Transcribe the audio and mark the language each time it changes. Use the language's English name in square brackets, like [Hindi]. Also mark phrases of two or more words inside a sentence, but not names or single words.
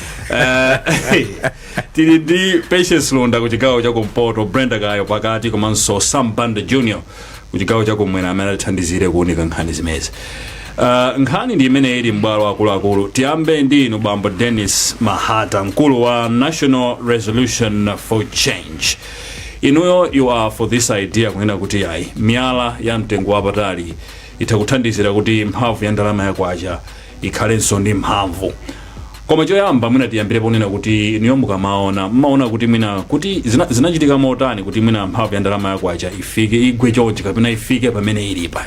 [Nyanja] Tili ndi Patience Londa ku chigawo cha kumpoto, Brenda Kayo pakati, komanso Sam Banda Jr. ku chigawo cha kumwera amene atithandizire kuunika nkhani zimezi. Nkhani ndi imene ili m'bwalo akuluakulu. Tiyambe ndi inu bambo Dennis Mahata, mkulu wa National Resolution for Change. Inuyo [English] you are for this idea [Nyanja] kunena kuti ayi miyala ya mtengo wapatali itakuthandizira kuti mphamvu ya ndalama yakwacha ikhalenso ndi mphamvu. Koma choyamba mwina tiyambire ponena kuti inuyo mmaona kuti mwina kuti zinachitika motani kuti mwina mphamvu ya ndalama yakwacha ifike igwe chonchi kapena ifike pamene ilipa.